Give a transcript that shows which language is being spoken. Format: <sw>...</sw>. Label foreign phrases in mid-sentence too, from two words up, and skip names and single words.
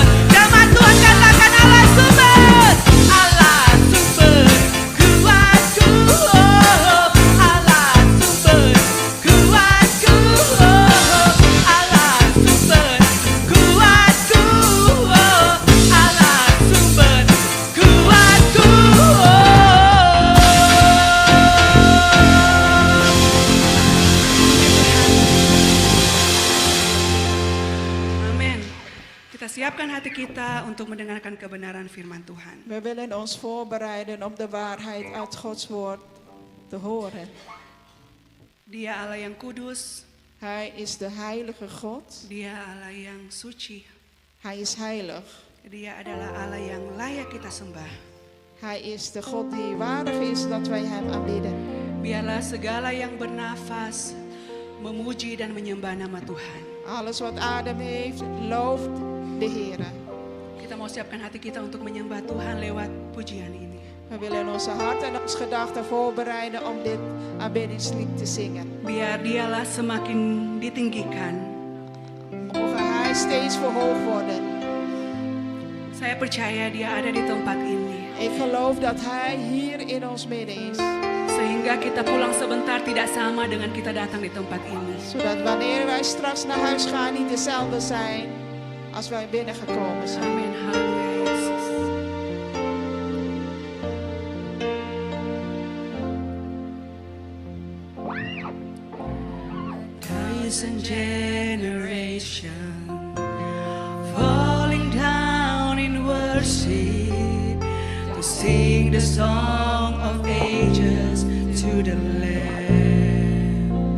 <id>Jemaat Tuhan katakan Allah sumber, Allah sumber kuatku, oh Allah sumber kuatku, oh Allah sumber kuatku, oh Allah sumber kuatku, Amin. Kita siapkan hati kita untuk mendengarkan kebenaran firman Tuhan.</id> <nl>We willen ons voorbereiden om de waarheid uit Gods woord te horen.</nl> <id>Dia Allah yang kudus,</id> <nl>Hij is de heilige God.</nl> <id>Dia Allah yang suci,</id> <nl>Hij is heilig.</nl> <id>Dia adalah Allah yang layak kita sembah.</id> <nl>Hij is de God die waardig is dat wij hem aanbidden.</nl> <id>Biarlah segala yang bernafas memuji dan menyembah nama Tuhan.</id> <nl>Alles wat adem heeft, looft de Heer.</nl> <id>Kita mau siapkan hati kita untuk menyembah Tuhan lewat pujian ini.</id> <nl>We willen onze hart en onze gedachten voorbereiden om dit aanbiddingslied te zingen.</nl> <id>Biar dialah semakin ditinggikan.</id> <nl>Mogen Hij steeds verhoogd worden.</nl> <id>Saya percaya dia ada di tempat ini.</id> <nl>Ik geloof dat Hij hier in ons midden is.</nl> <id>Sehingga kita pulang sebentar tidak sama dengan kita datang di tempat ini.</id> <nl>Zodat wanneer wij straks naar huis gaan niet dezelfde zijn als wij binnengekomen zijn.</nl> <id>Amin, haleluya Yesus.</id> <en>Thousand generation falling down in worship to sing the song of ages to the Lamb,</en>